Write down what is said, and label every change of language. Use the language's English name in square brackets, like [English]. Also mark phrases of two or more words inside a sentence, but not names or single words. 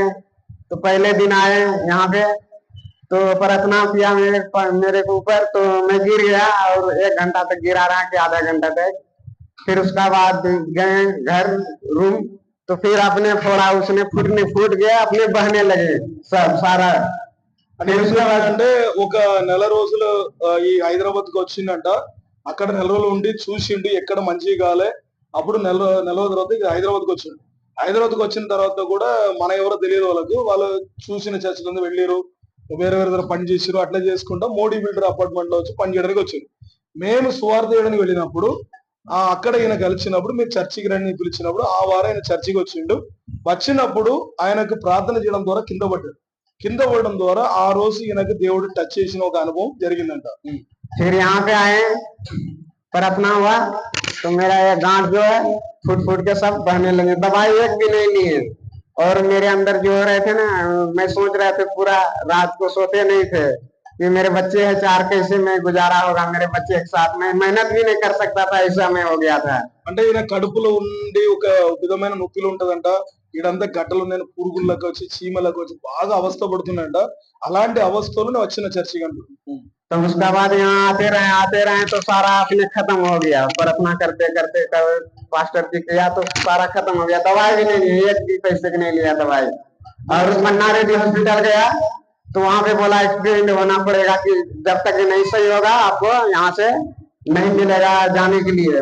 [Hindi] तो पहले दिन आए यहाँ पे तो प्रार्थना किया मेरे को ऊपर, तो मैं गिर गया और 1 घंटा तक गिरा रहा कि आधा घंटा तक। फिर उसका बाद गए घर रूम, तो फिर अपने फोड़ा उसने फूट गया, अपने बहने लगे सब सारा। [Telugu] అంటే [Hindi] फिर उसके बाद [Telugu] అంటే ఒక నెల రోజులు ఈ హైదరాబాద్ కు వచ్చిందంట. అక్కడ నెల రోజులు ఉండి చూసిండు ఎక్కడ మంచిగా కాలే. అప్పుడు నెల రోజుల తర్వాత ఇక హైదరాబాద్ కు వచ్చిండు. హైదరాబాద్ కు వచ్చిన తర్వాత కూడా మన ఎవరో తెలియదు వాళ్ళకు. వాళ్ళు చూసిన చర్చలందు వెళ్ళిరు, వేరే వేరే దగ్గర పని చేసిరు. అట్లా చేసుకుంటా మోడీ బిల్డర్ అపార్ట్మెంట్ లో వచ్చి పని చేయడానికి వచ్చిండు. మేము సువార్త చేయడానికి వెళ్ళినప్పుడు అక్కడ ఈయన కలిసినప్పుడు మీరు చర్చికి రండి పిలిచినప్పుడు ఆ వారం ఆయన చర్చికి వచ్చిండు. వచ్చినప్పుడు ఆయనకు ప్రార్థన చేయడం ద్వారా కింద పడ్డాడు. కింద పడడం ద్వారా ఆ రోజు ఈయనకు దేవుడు టచ్ చేసిన ఒక అనుభవం జరిగిందంట. [Hindi] फिर यहाँ पे आए, प्रार्थना हुआ तो मेरा ये गांठ जो है फूट फूट के सब बहने लगे। दवाई एक भी नहीं लिए। और मेरे अंदर जो हो रहे थे ना, मैं सोच रहे थे, पूरा रात को सोते नहीं थे कि मेरे बच्चे हैं 4, कैसे मैं गुजारा होगा मेरे बच्चे एक साथ में, मेहनत भी नहीं कर सकता था, ऐसा मैं हो गया था। [Telugu] అంటే ఈయన కడుపులో ఉండి ఒక విధమైన నొప్పిలు ఉంటదంట. ఈడంతా గడ్డలు ఉన్నాయని పురుగుల్లోకి వచ్చి చీమలకు వచ్చి బాగా అవస్థ పడుతున్నాయంట. అలాంటి అవస్థలోనే వచ్చిన చర్చికి అంటూ. [Hindi] तो उसका बाद यहाँ आते रहे तो सारा अपने खत्म हो गया। प्रार्थना करते करते पास्टर जी किया तो सारा खत्म हो गया। दवाई भी नहीं ली, एक भी पैसे की नहीं लिया दवाई। और मन्ना रेड्डी हॉस्पिटल गया तो वहां पे बोला एक्सीडेंट होना पड़ेगा, कि जब तक ये नहीं सही होगा आपको यहाँ से नहीं मिलेगा जाने के लिए।